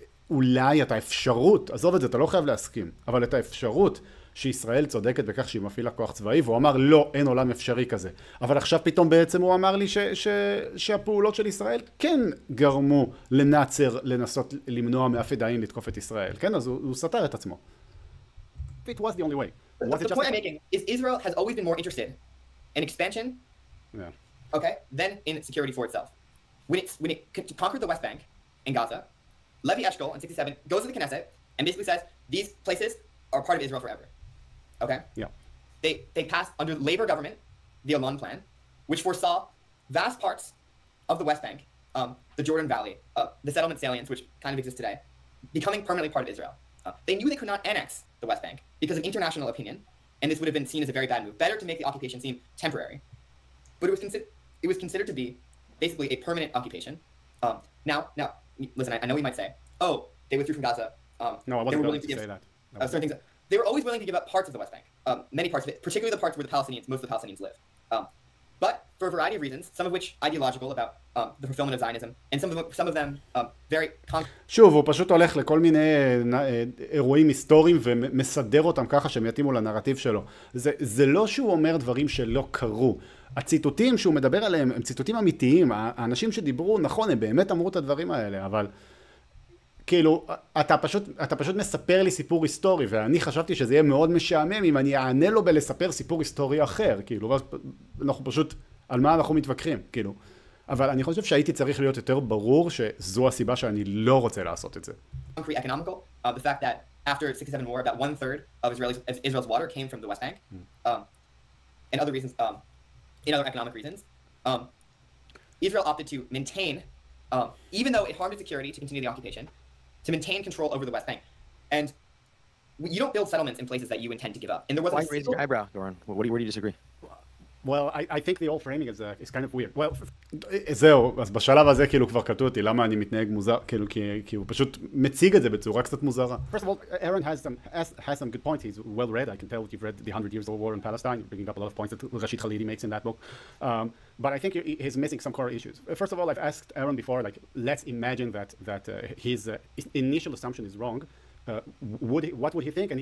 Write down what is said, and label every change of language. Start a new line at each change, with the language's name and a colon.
Hebrew: אולי את האפשרות, עזוב את זה, אתה לא חייב להסכים, אבל את האפשרות שישראל צודקת בכך שהיא מפעילה כוח צבאי, והוא אמר, לא, אין עולם אפשרי כזה. אבל עכשיו פתאום בעצם הוא אמר לי שהפעולות של ישראל כן גרמו לנאצר לנסות למנוע מהפדאים לתקוף את ישראל. כן, אז הוא סתר את עצמו.
English: It was the only way. The point I'm making is Israel has always been more interested in expansion, okay, than in security for itself. When it conquered the West Bank in Gaza, Levi Eshkol in 1967 goes to the Knesset and basically says, these places are part of Israel forever. Okay? Yeah. They passed under the Labor government the Alon Plan, which foresaw vast parts of the West Bank, the Jordan Valley, the settlement salients, which kind of exist today, becoming permanently part of Israel. They knew they could not annex the West Bank because of international opinion, and this would have been seen as a very bad move. Better to make the occupation seem temporary. But it was considered to be basically a permanent occupation. Now, listen, I know you might say, oh, they withdrew from Gaza. No, I wasn't going to say that. Certain things. They were always willing to give up parts of the West Bank, many parts of it, particularly the parts where most of the Palestinians live. But for a variety of reasons, some of which ideological about the fulfillment of Zionism, and some of them very
Hebrew: שוב, הוא פשוט הולך לכל מיני אירועים היסטוריים ומסדר אותם ככה שהם יתאימו לנרטיב שלו. זה לא שהוא אומר דברים שלא קרו. הציטוטים שהוא מדבר עליהם הם ציטוטים אמיתיים. האנשים שדיברו, נכון, הם באמת אמרו את הדברים האלה, אבל כאילו, אתה פשוט מספר לי סיפור היסטורי, ואני חשבתי שזה יהיה מאוד משעמם אם אני אענה לו בלספר סיפור היסטורי אחר, כאילו, אנחנו פשוט, על מה אנחנו מתווכחים, כאילו. אבל אני חושב שהייתי צריך להיות יותר ברור שזו הסיבה שאני לא רוצה לעשות את זה.
English: Concrete economical, the fact that after the 67 war, about 1/3 of Israel's water came from the West Bank, and other reasons, in other economic reasons, Israel opted to maintain, even though it harmed its security to continue the occupation, to maintain control over the West Bank. And you don't build settlements in places that you intend to give up. And there was Why raise your eyebrow, Doran? Where do you disagree? Well, I think the whole framing is kind of weird.
Hebrew: Well, זהו, אז בשלב הזה כאילו כבר קטעו אותי, למה אני מתנהג מוזר, כאילו כי הוא פשוט מציג את זה בצורה קצת מוזרה.
English: First of all, Aaron has some good points. He's well read. I can tell you've read the 100 Years of War in Palestine. You're bringing up a lot of points that Rashid Khalidi makes in that book. But I think he's missing some core issues. First of all, I've asked Aaron before, like, let's imagine that his initial assumption is wrong. What would he think?